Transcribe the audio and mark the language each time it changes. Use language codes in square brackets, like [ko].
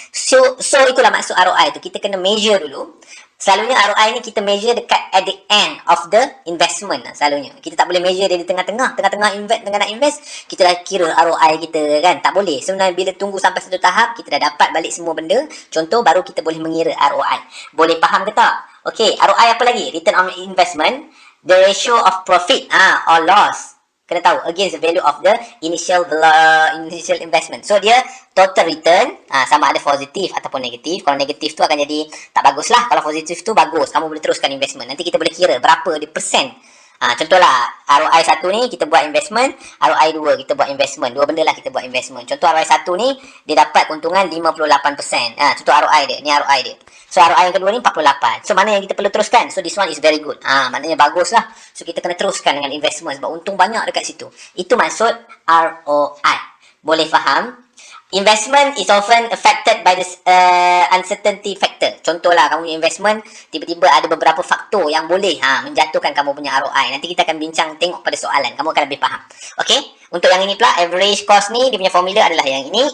[ms] So itulah maksud ROI tu. Kita kena measure dulu. Selalunya ROI ni kita measure dekat [en] at the end of the investment [ms] lah, selalunya. Kita tak boleh measure dia di tengah-tengah. Tengah-tengah nak invest, kita dah kira ROI kita kan. Tak boleh. Sebenarnya bila tunggu sampai satu tahap, kita dah dapat balik semua benda. Contoh, baru kita boleh mengira ROI. Boleh faham ke tak? Okey, ROI apa lagi? [en] Return on investment, the ratio of profit or loss. [ms] Kena tahu, [en] against the value of the initial investment. [ms] So, dia total return, sama ada positif ataupun negatif. Kalau negatif tu akan jadi tak bagus lah. Kalau positif tu bagus, kamu boleh teruskan investment. Nanti kita boleh kira berapa dia persen. Contohlah, ROI 1 ni kita buat investment, ROI 2 kita buat investment. Dua benda lah kita buat investment. Contoh ROI 1 ni, dia dapat keuntungan 58%. Contoh ROI dia, ni ROI dia. So, ROI yang kedua ni 48. So, mana yang kita perlu teruskan? So, [en] this one is very good. [ms] Maknanya bagus lah. So, kita kena teruskan dengan investment sebab untung banyak dekat situ. Itu maksud ROI. Boleh faham? [en] Investment is often affected by the uncertainty factor. [ms] Contohlah, kamu investment, tiba-tiba ada beberapa faktor yang boleh menjatuhkan kamu punya ROI. Nanti kita akan bincang, tengok pada soalan. Kamu akan lebih faham. Okey? Untuk yang ini pula, average cost ni, dia punya formula adalah yang ini.